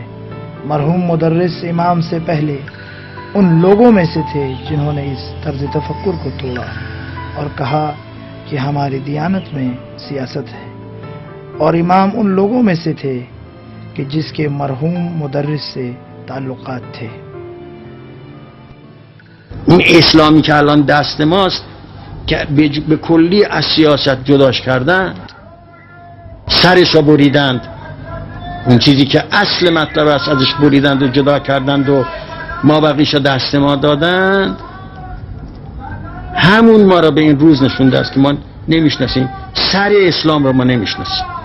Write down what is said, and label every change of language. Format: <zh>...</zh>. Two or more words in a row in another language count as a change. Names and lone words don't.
<ur>مرحوم مدرس امام سے پہلے ان لوگوں میں سے تھے جنہوں نے اس طرز تفکر کو توڑا اور کہا کہ ہماری دیانت میں سیاست ہے، اور امام ان لوگوں میں سے تھے کہ جس کے مرحوم مدرس سے تعلقات تھے۔</ur> <fa>این اسلامی که الان دست ماست که به کلی از سیاست جداش کردن، سرش را بریدند، اون چیزی که اصل مطلب است ازش بریدند و جدا کردند و ما بقیش را دست ما دادند، همون ما را به این روز نشونده است که ما نمیشناسیم، سر اسلام را ما نمیشناسیم.</fa>